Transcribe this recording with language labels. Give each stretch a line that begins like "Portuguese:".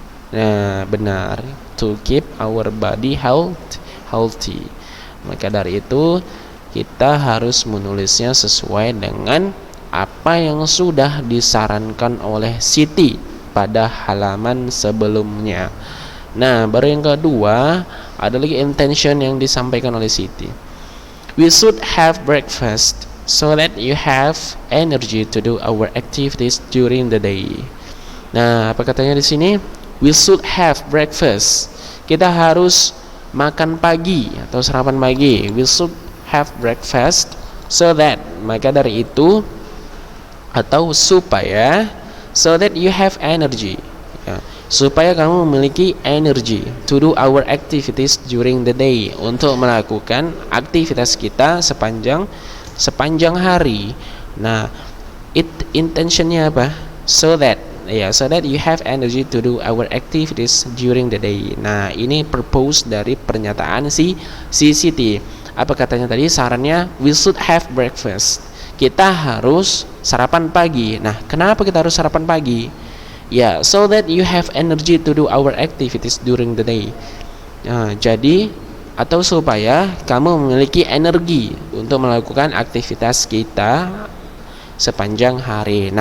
Indonesian: Nah, benar,
English: to keep our body healthy.
Indonesian: Maka dari itu kita harus menulisnya sesuai dengan apa yang sudah disarankan oleh Siti pada halaman sebelumnya. Nah, baru yang kedua ada lagi intention yang disampaikan oleh Siti.
English: We should have breakfast so that you have energy to do our activities during the day.
Indonesian: Nah, apa katanya di sini?
English: We should have breakfast.
Indonesian: Kita harus makan pagi atau sarapan pagi.
English: We should have breakfast so that,
Indonesian: maka dari itu atau supaya,
English: so that you have energy
Indonesian: ya, supaya kamu memiliki energi
English: to do our activities during the day,
Indonesian: untuk melakukan aktivitas kita sepanjang hari. Nah, intentionnya apa?
English: So that you have energy to do our activities during the day.
Indonesian: Nah, ini purpose dari pernyataan si Siti. Apa katanya tadi? Sarannya
English: we should have breakfast.
Indonesian: Kita harus sarapan pagi. Nah, kenapa kita harus sarapan pagi? Ya,
English: so that you have energy to do our activities during the day.
Indonesian: Nah, jadi atau supaya kamu memiliki energi untuk melakukan aktivitas kita sepanjang hari.